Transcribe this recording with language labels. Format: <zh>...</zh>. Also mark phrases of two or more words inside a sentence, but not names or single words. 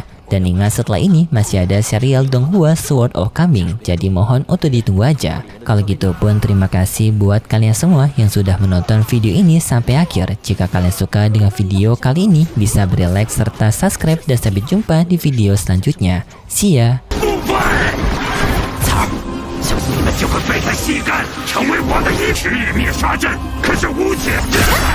<id>Dan ingat setelah ini masih ada serial Donghua Sword of Kambing, jadi mohon untuk ditunggu aja. Kalau gitu pun terima kasih buat kalian semua yang sudah menonton video ini sampai akhir. Jika kalian suka dengan video kali ini bisa beri like serta subscribe, dan sampai jumpa di video selanjutnya.</id> <en>See ya!</en> <zh>相信你们就会被他吸干，成为我的一体灭杀阵。可是无解。</zh>